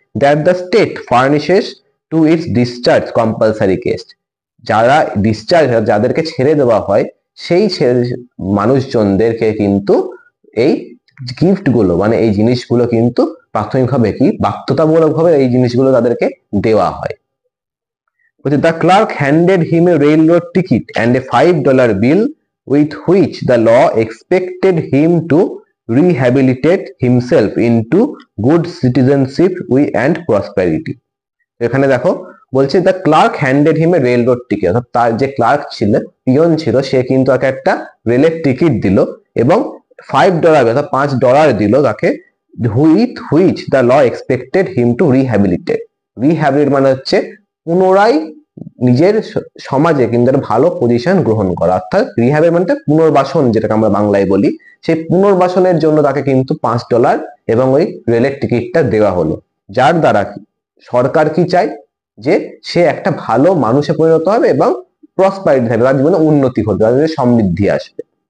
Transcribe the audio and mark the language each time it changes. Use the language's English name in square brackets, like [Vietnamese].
[English] That the state furnishes to its discharge compulsory guest. [Bangla] যারা discharge, যাদেরকে ছেড়ে দেওয়া হয়, সেই মানুষজনদেরকে কিন্তু এই গিফট গুলো মানে এই জিনিসগুলো কিন্তু প্রাথমিকভাবে কি বাধ্যতামূলক ভাবে এই জিনিসগুলো তাদেরকে দেওয়া হয়। [English] The clerk handed him a railroad ticket and a $5 bill with which the law expected him to rehabilitate himself into good citizenship and prosperity. [Bangla] এখানে দেখো বলছে [English] the clerk handed him a railroad ticket, [Bangla] অর্থাৎ তার যে clerk ছিল, peon ছিল, সে কিন্তু তাকে একটা রেলের টিকিট দিল এবং $5 অর্থাৎ $5 দিল তাকে, [English] With which the law expected him to rehabilitate. [Bangla] রিহ্যাবিলিট মানে হচ্ছে পুনরায় নিজের সমাজে কিন্তু একটা ভালো পজিশন গ্রহণ করা, অর্থাৎ রিহ্যাবিলিট মানে পুনর্বাসন, যেটাকে আমরা বাংলায় বলি, সেই পুনর্বাসনের জন্য তাকে কিন্তু $5 এবং ওই রেলের টিকিটটা দেওয়া হলো, যার দ্বারা সরকার কি চায় যে সে একটা ভালো মানুষে পরিণত হবে এবং প্রসপারিটি থাকবে, তার জীবনে উন্নতি ঘটবে, তার জীবনে সমৃদ্ধি আসবে।